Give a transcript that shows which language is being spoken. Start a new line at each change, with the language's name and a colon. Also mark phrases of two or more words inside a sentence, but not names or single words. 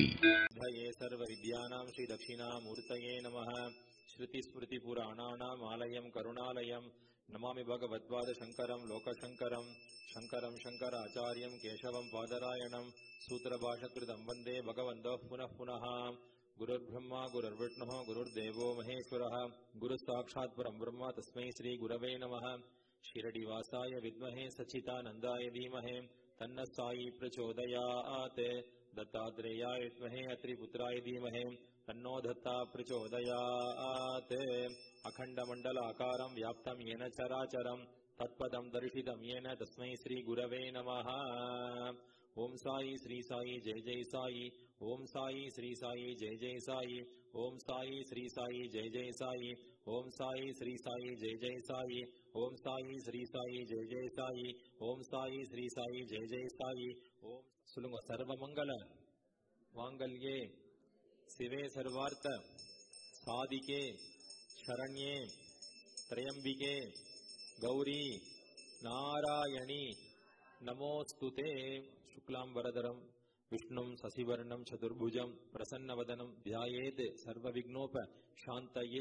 Sanskrit: सर्व विद्यानाम् श्री दक्षिणामूर्तये नमः. श्रुति स्मृति पुराणानाम् आलयम् करुणालयम् नमामि भगवत्पाद शङ्करम् लोकशङ्करम् शङ्करम् शङ्कराचार्यम् केशवम् बादरायणम् सूत्रभाष्यकृतम् वन्दे भगवन्तौ पुनः पुनः. गुरुर् ब्रह्मा गुरुर् विष्णुः गुरुर्देवो महेश्वरः गुरु साक्षात् परम् ब्रह्मा तस्मै श्री गुरवे नमः. शिरडीवासाय विद्महे सच्चिदानन्दाय धीमहि तन्न साई प्रचोदयात्. दत्तात्रेयाय विद्महे अत्रिपुत्राय धीमहि तन्नो दत्ता प्रचोदयात्. अखण्डमण्डलाकारं व्याप्तं येन चराचरं तत्पदं दर्शितं येन तस्मै श्रीगुरवे नमः. ओम साई श्री साई जय जय साई. ओम साई श्री साई जय जय साई. ओम साई श्री साई जय जय साई. ओम साई श्री साई जय जय साई. ओम साई श्री साई जय जय साई. ओम साई श्री साई जय जय साई. ओम சொல்லுங்க. सर्वमङ्गल माङ्गल्ये शिवे सर्वार्थ साधिके शरण्ये त्र्यम्बिके गौरि नारायणि नमोस्तुते. शुक्लाम् वरधरम् विष्णुम् शशिवर्णम् चतुर्भुजम् प्रसन्नवदनम् ध्यायेत् सर्व विघ्नोप शान्तये.